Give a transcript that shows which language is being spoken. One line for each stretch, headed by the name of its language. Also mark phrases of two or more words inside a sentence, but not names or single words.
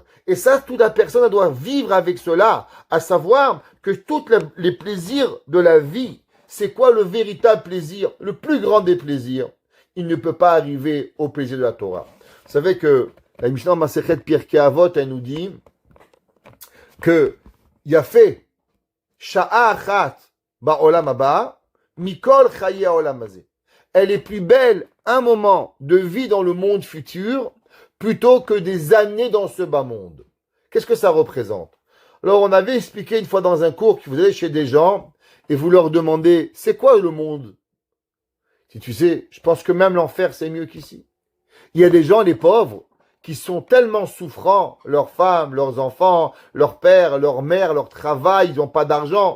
French: Et ça, toute la personne doit vivre avec cela, à savoir que tous les plaisirs de la vie, c'est quoi le véritable plaisir, le plus grand des plaisirs? Il ne peut pas arriver au plaisir de la Torah. Vous savez que la Mishnah Masechet Pirkei Avot, elle nous dit que
Hebrew: יפה שעה אחת בעולם הבא מכל חיי העולם הזה.
French: Elle est plus belle un moment de vie dans le monde futur plutôt que des années dans ce bas monde. Qu'est-ce que ça représente? Alors, on avait expliqué une fois dans un cours que vous allez chez des gens et vous leur demandez, c'est quoi le monde? Si tu sais, je pense que même l'enfer, c'est mieux qu'ici. Il y a des gens, les pauvres, qui sont tellement souffrants, leurs femmes, leurs enfants, leur père, leur mère, leur travail, ils n'ont pas d'argent.